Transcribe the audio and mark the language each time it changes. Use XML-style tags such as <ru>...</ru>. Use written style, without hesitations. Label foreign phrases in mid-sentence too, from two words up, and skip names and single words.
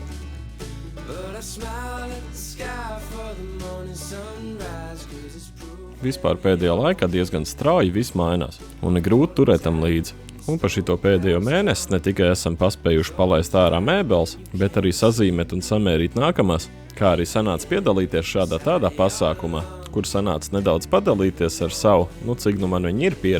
<en>But I smile at the sky for the morning sunrise, 'cause it's proof.</en> <lv>Vispār pēdējā laikā diezgan strauji viss mainās, un ir grūti turēt tam līdzi. Un par šito pēdējo mēnesi ne tikai esam paspējuši palaist ārā mēbeles, bet arī sazīmēt un samērīt nākamās, kā arī sanāca piedalīties šādā tādā pasākumā, kur sanāca nedaudz padalīties ar savu, cik man viņi ir pieredze.</lv>